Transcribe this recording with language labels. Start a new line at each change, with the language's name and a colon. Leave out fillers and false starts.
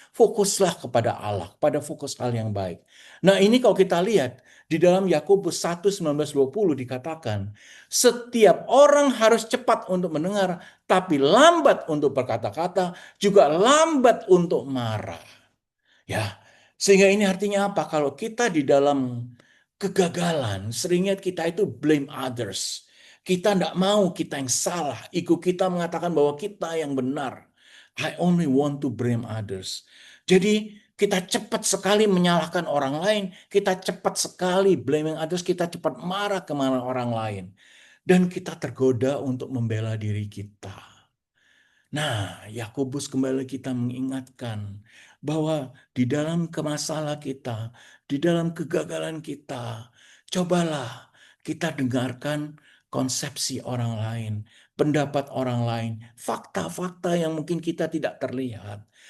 Indonesian: Fokuslah kepada Allah, pada fokus hal yang baik. Nah, ini kalau kita lihat di dalam Yakobus 1:19-20 dikatakan, setiap orang harus cepat untuk mendengar, tapi lambat untuk berkata-kata, juga lambat untuk marah. Ya, sehingga ini artinya apa? Kalau kita di dalam kegagalan, seringnya kita itu
English: blame others.
Indonesian: Kita tidak mau kita yang salah. Ego kita mengatakan bahwa kita yang benar.
English: I only want to blame others.
Indonesian: Jadi kita cepat sekali menyalahkan orang lain. Kita cepat sekali
English: blaming others.
Indonesian: Kita cepat marah kemana orang lain. Dan kita tergoda untuk membela diri kita. Nah, Yakobus kembali kita mengingatkan bahwa di dalam kemasalah kita, di dalam kegagalan kita, cobalah kita dengarkan konsepsi orang lain, pendapat orang lain, fakta-fakta yang mungkin kita tidak terlihat.